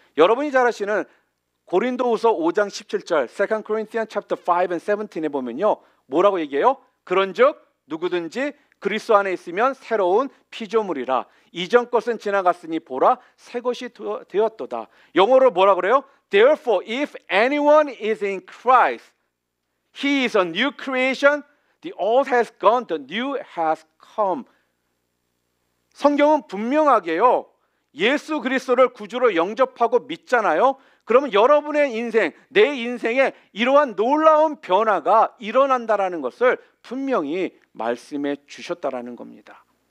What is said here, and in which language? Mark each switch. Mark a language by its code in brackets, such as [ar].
[ko] 여러분이 잘 아시는 고린도후서 5장 17절 [en] 2 Corinthians chapter 5 and 17 [ko] 에 보면요 뭐라고 얘기해요? 그런즉 누구든지 그리스도 안에 있으면 새로운 피조물이라, 이전 것은 지나갔으니 보라 새 것이 되었도다. 영어로 뭐라 그래요? [en] Therefore if anyone is in Christ, he is a new creation. The old has gone, the new has come. [ko] 성경은 분명하게요 예수 그리스도를 구주로 영접하고 믿잖아요. 그러면 여러분의 인생, 내 인생에 이러한 놀라운 변화가 일어난다라는 것을 분명히 말씀해 주셨다라는 겁니다.